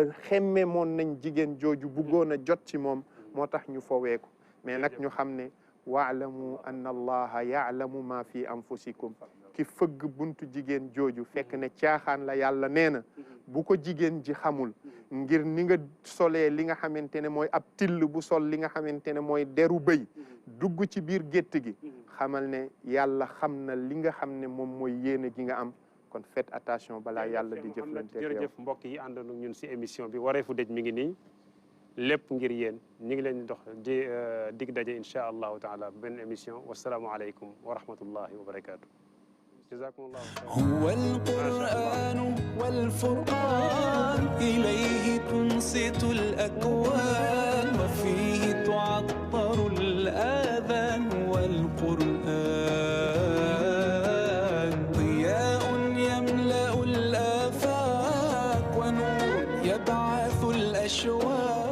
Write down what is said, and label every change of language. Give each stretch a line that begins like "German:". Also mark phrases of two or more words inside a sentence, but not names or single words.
Wolof: xemmemoon nañ jigéen jooju buggoon a jot ci moom moo tax ñu foweeku mais nag ñu xam ne
Arabic: واعلموا أن الله يعلم ما في أنفسكم
Wolof: ki fëgg buntu jigéen jooju fekk ne caaxaan la yàlla nee na bu ko jigéen ji xamul ngir ni nga solee li nga xamante ne mooy ab till bu sol li nga xamante ne mooy deru bëy dugg ci biir gétt gi xamal ne yàlla xam na li nga xam ne moom mooy yéene gi nga am kon
French: faites attention
Wolof: balaa yàlla di jëflante ak yow jërëjëf mbokk yi àndoon ak ñun si émission bi Wareefu Dëj mi ngi nii lépp ngir yéen ñu ngi leen di dox di dig daje
Arabic: إن شاء الله تعالى
Wolof: benn émission
Arabic: والسلام عليكم ورحمة الله وبركاته. جزاكم الله خيرا. هو القرآن والفرقان إليه تنصت الأكوان وفيه تعطر الآذان والقرآن ضياء يملأ الآفاق ونور يبعث الأشواق